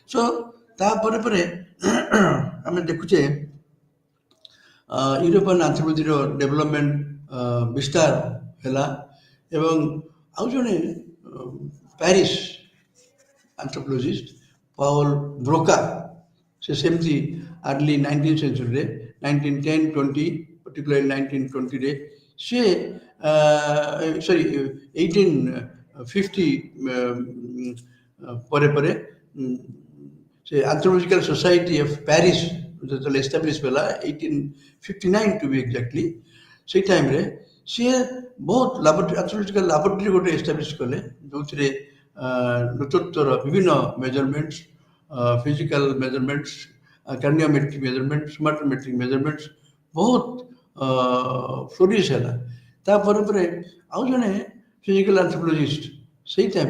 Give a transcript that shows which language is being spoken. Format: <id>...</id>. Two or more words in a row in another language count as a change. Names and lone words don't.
<or>ସୋ ତାପରେ ପରେ ଆମେ ଦେଖୁଛେ</or> <en>European anthropology's development</en> <or>ବିସ୍ତାର ହେଲା ଏବଂ ଆଉ ଜଣେ</or> <en>Paris anthropologist</en> <or>Paul Broca ସେ ସେମିତି</or> <en>early 19th century</en> <or>1910 20 particularly 1920 ରେ ସେ ସରି 1850 ପରେ ପରେ ସେ</or> <en>anthropological society of Paris</en> <or>ଯେତେବେଳେ ଏଷ୍ଟାବ୍ଲିଶ ହେଲା 1859</or> <en>to be exactly</en> <or>ସେଇ ଟାଇମ୍ରେ ସିଏ ବହୁତ</or> <en>anthropological laboratory</en> <or>ଗୋଟେ ଏଷ୍ଟାବ୍ଲିଶ କଲେ ଯେଉଁଥିରେ ନୃତତ୍ୱର ବିଭିନ୍ନ</or> <en>measurements physical measurements craniometric measurement somatometric measurements</en> <or>ବହୁତ ଫ୍ଲୋରିସ୍ ହେଲା ତାପରେ ପରେ ଆଉ ଜଣେ</or> <en>physical anthropologist ସେଇ time</en>